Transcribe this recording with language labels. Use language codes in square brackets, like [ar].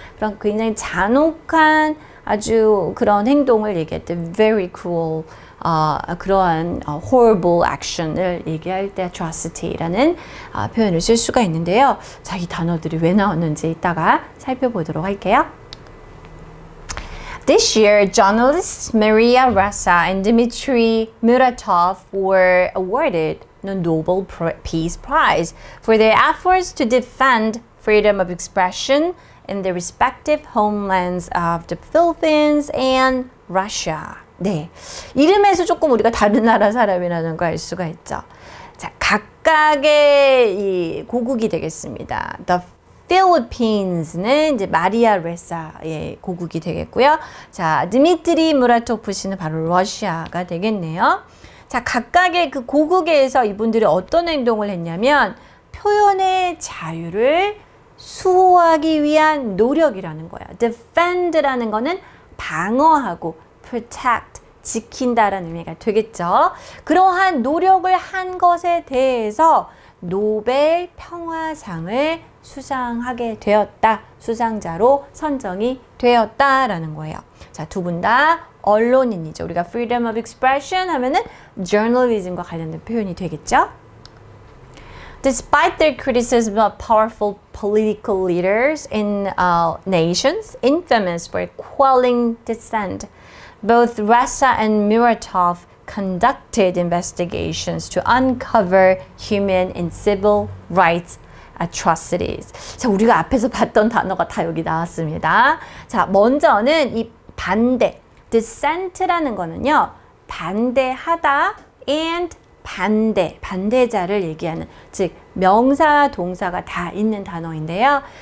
[ko] 그런 굉장히 잔혹한 아주 그런 행동을 얘기할 때 [en] very cruel, [ko] 그러한 [en] horrible action [ko] 을 얘기할 때 atrocity라는 표현을 쓸 수가 있는데요. 자, 이 단어들이 왜 나왔는지 이따가 살펴보도록 할게요. [en] This year, journalists Maria Ressa and Dmitry Muratov were awarded the Nobel Peace Prize for their efforts to defend freedom of expression in the respective homelands of the Philippines and Russia. [ko] 네, 이름에서 조금 우리가 다른 나라 사람이라는 걸 알 수가 있죠. 자, 각각의 이 고국이 되겠습니다. The Philippines는 이제 마리아 레사의 고국이 되겠고요. 자, 드미트리 무라토프 씨는 바로 러시아가 되겠네요. 자, 각각의 그 고국에서 이분들이 어떤 행동을 했냐면 표현의 자유를 수호하기 위한 노력이라는 거예요. Defend라는 거는 방어하고 protect, 지킨다라는 의미가 되겠죠. 그러한 노력을 한 것에 대해서 노벨 평화상을 수상하게 되었다. 수상자로 선정이 되었다라는 거예요. 자, 두 분 다 언론인이죠. 우리가 [en] freedom of expression [ko] 하면은 journalism과 관련된 표현이 되겠죠. [en] Despite their criticism of powerful political leaders in nations infamous for quelling dissent, both Ressa and Muratov conducted investigations to uncover human and civil rights atrocities. [ko] 자, 우리가 앞에서 봤던 단어가 다 여기 나왔습니다. 자, 먼저는 이 반대, dissent라는 거는요, 반대하다 and 반대자를 얘기하는, 즉 명사, 동사가 다 있는 단어인데요.